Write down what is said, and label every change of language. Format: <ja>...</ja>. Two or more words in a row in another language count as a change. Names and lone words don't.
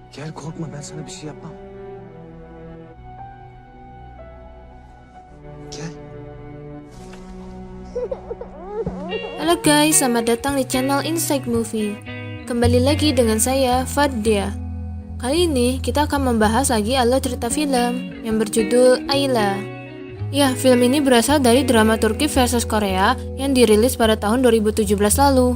<tr>Gel korkma, ben sana bir şey yapmam. Gel.</tr> <id>Halo guys, selamat datang di channel Inside Movie. Kembali lagi dengan saya, Fadia. Kali ini kita akan membahas lagi alur cerita film yang berjudul Ayla. Ya, film ini berasal dari drama Turki versus Korea yang dirilis pada tahun 2017 lalu.</id>